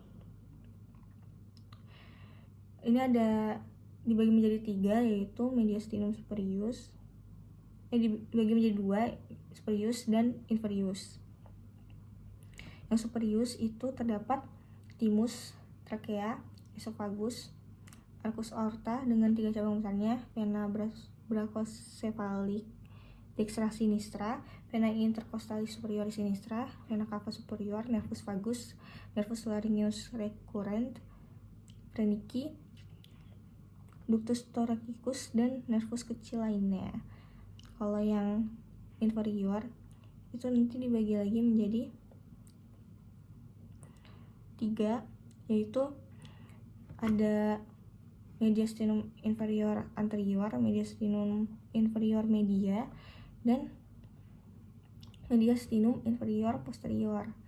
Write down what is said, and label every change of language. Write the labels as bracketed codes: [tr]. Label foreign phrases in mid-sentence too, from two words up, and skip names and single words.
[id] Ini ada dibagi menjadi 3, yaitu [la] mediastinum superius, [id] dibagi menjadi 2, superius dan inferius. Yang superius itu terdapat timus, trakea, esophagus, [la] arcus aorta [id] dengan 3 cabang besarnya, [la] vena brachiocephalic dextra sinistra, vena intercostalis superioris sinistra, vena cava superior, nervus vagus, nervus laryngeus recurrent, phreniki, ductus thoracicus, [id] dan nervus kecil lainnya. Kalau yang inferior itu nanti dibagi lagi menjadi 3, yaitu ada [la] mediastinum inferior anterior, mediastinum inferior media, [id] dan [la] mediastinum inferior posterior.